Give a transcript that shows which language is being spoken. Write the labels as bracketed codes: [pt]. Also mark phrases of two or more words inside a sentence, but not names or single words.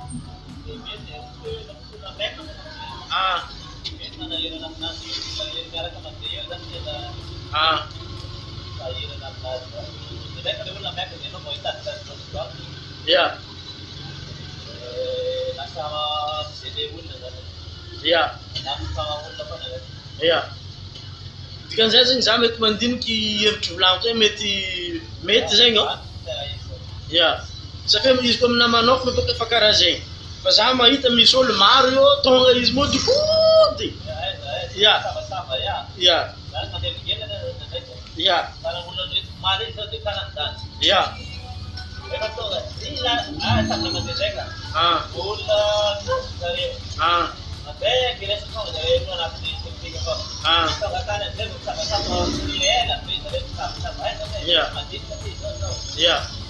[en] yeah yeah yeah [mg] dikan'izay zegny za mety mandiniky hevitry volagniko zegny mety zegny yeah safe izy koa aminahy manokana bôka efa karaha zegny fa za mahita misy olo maro io tonga izy modikody [en] yeah yeah yeah yeah yeah